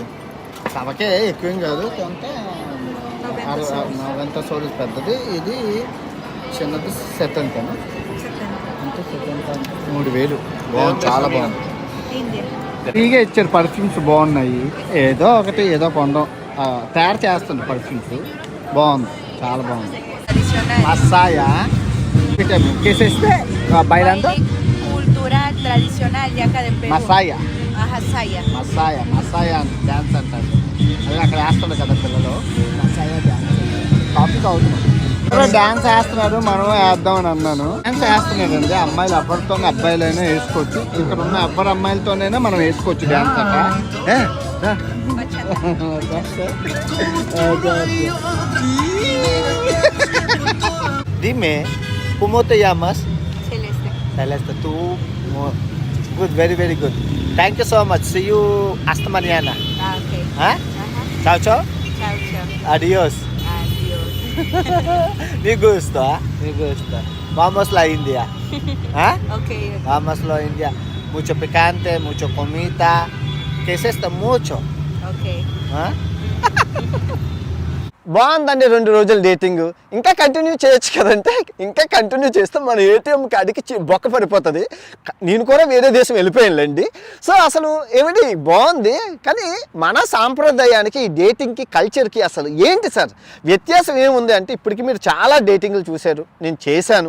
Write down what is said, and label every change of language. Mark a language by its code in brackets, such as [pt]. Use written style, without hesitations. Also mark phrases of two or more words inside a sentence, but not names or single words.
[te] సవకే ఎక్కువేం కాదు, కొంత 90 సోలు పెద్దది, ఇది చిన్నది సెట్ అంతేనా, అంటే సెట్ అంత 3000. బాగుంది, చాలా బాగుంది. ఫ్రీగా ఇచ్చారు. పర్ఫ్యూమ్స్ బాగున్నాయి. ఏదో కొండం తయారు చేస్తుంది పర్ఫ్యూమ్స్. బాగుంది, చాలా బాగుంది. మసాయా కేసేస్తే బయలంతా [es] cultural tradicional de acá de Perú. [te] మసాయా Masaya. మసాయా డ్యాన్స్ అంటారు. అది అక్కడ వేస్తుంది కదా పిల్లలు, మసాయా డ్యాన్స్. టాపిక్ అవుతున్నాం, డ్యాన్స్ వేస్తున్నారు, మనం వేద్దామని అన్నాను. డ్యాన్స్ వేస్తున్నారండి అమ్మాయిలు, ఎవరితో అబ్బాయిలైనా వేసుకోవచ్చు. ఇక్కడ ఉన్న ఎవరి అమ్మాయిలతోనైనా మనం వేసుకోవచ్చు డ్యాన్స్ అక్కడ. [es] Dime, ¿cómo te llamas? [en] Celeste, tú good, very good. Thank you so much. See you [es] hasta mañana. [en] Okay. Huh? Ciao. Ciao. [es] Adios. Me gusta. Vamos la India. ¿Ah? Okay. Vamos la India. Mucho picante, mucho comida. ¿Qué es esto? Mucho. Okay. [te] Huh? బాగుందండి 2 రోజులు డేటింగ్. ఇంకా కంటిన్యూ చేయొచ్చు కదంటే, ఇంకా కంటిన్యూ చేస్తే మన ఏటీఎం కార్డుకి బొక్క పడిపోతుంది. నేను కూడా వేరే దేశం వెళ్ళిపోయానులేండి. సో అసలు ఏమిటి బాగుంది, కానీ మన సాంప్రదాయానికి ఈ డేటింగ్కి కల్చర్కి అసలు ఏంటి సార్ వ్యత్యాసం ఏముంది అంటే, ఇప్పటికి మీరు చాలా డేటింగ్లు చూశారు, నేను చేశాను.